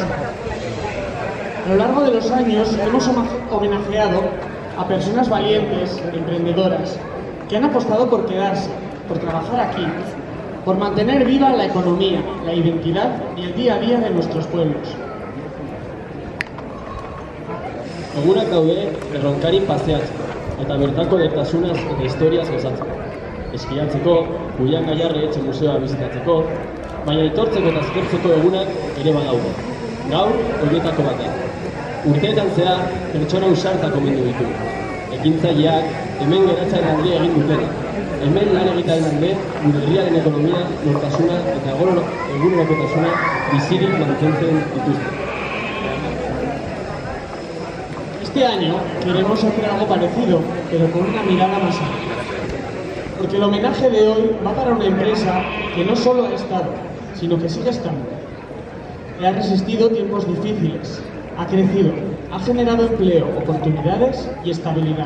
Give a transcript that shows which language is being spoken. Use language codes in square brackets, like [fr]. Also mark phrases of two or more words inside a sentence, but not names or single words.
[es] A lo largo de los años hemos homenajeado a personas valientes, emprendedoras, que han apostado por quedarse, por trabajar aquí, por mantener viva la economía, la identidad y el día a día de nuestros pueblos. [eu] Egunak daude Erronkari paseatzeko, eta bertako edertasunaz eta historiaz gozatzeko. Eskiatzeko, Julian Gaiarre etxe museoa bizitatzeko, baina etortzeko eta aztertzeko egunak ere badaude. Gaur, horietako batean. Urteetan zehar, pertsona ausartak omendu ditu. Ekintzaileak, hemen geratzearen alde egin dutena. Hemen lan egitearen alde, gure herriaren ekonomia, nortasuna eta egunerokotasuna bizirik mantentzen dituzte. [es] Este año queremos hacer algo parecido, pero con una mirada más amplia. Porque el homenaje de hoy va para una empresa que no solo ha estado, sino que sigue estando. Que ha resistido tiempos difíciles, ha crecido, ha generado empleo, oportunidades y estabilidad.